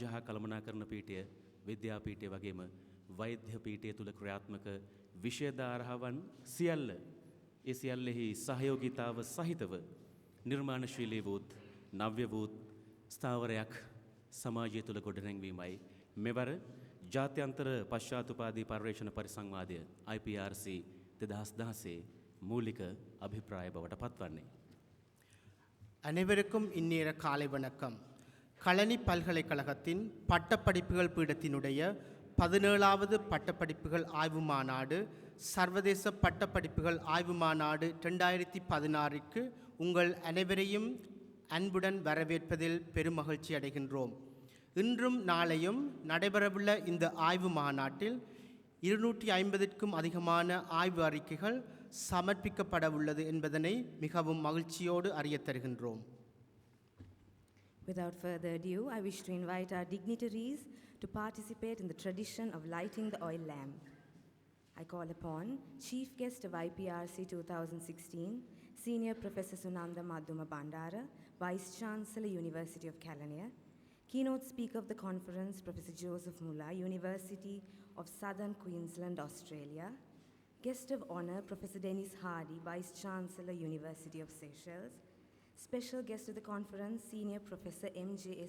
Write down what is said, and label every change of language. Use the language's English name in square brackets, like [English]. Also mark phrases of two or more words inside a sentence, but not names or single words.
[Sinhala] හා කළමනාකරණ පීඨය විද්‍යාපීඨය වගේම වෛද්‍ය පීඨය තුල ක්‍රියාත්මක විෂය ධාරාවන් සියල්ල ඒ සියල්ලෙහි සහයෝගීතාව සහිතව නිර්මාණශීලී වූත් නව්‍ය වූත් ස්ථාවරයක් සමාජය තුල ගොඩනැංවීමයි මෙවර ජාත්‍යන්තර පශ්චාත්තුපාදී පර්යේෂණ පරිසංවාදය IPRC 2016 මූලික අභිප්‍රාය බවට පත්වන්නේ [Tamil] அனைவருக்கும் இந்நேர காலை வணக்கம். களனி பல்கலைக்கழகத்தின் பட்டப்படிப்புகள் பீடத்தினுடைய 17வது பட்டப்படிப்புகள் ஆய்வு மாநாடு சர்வதேச பட்டப்படிப்புகள் ஆய்வு மாநாடு 2016க்கு உங்கள் அனைவரையும் அன்புடன் வரவேற்பதில் பெருமகிழ்ச்சி அடைகின்றோம். இன்றும் நாளையும் நடைபெறவுள்ள இந்த ஆய்வு மாநாட்டில் 250க்கும் அதிகமான ஆய்வு அறிக்கைகள் சமர்ப்பிக்கப்பட உள்ளது என்பதனை மிகவும் மகிழ்ச்சியோடு அறியத் தருகின்றோம். [English] Without further ado, I wish to invite our dignitaries to participate in the tradition of lighting the oil lamp. I call upon Chief Guest of IPRC 2016, Senior Professor Sunanda Madhuma Bandara, Vice Chancellor, University of Kelaniya, Keynote Speaker of the conference, Professor Joseph Mulla, University of Southern Queensland, Australia, Guest of Honour, Professor Dennis Hardy, Vice Chancellor, University of Seychelles, Special Guest of the conference, Senior Professor M.J.S.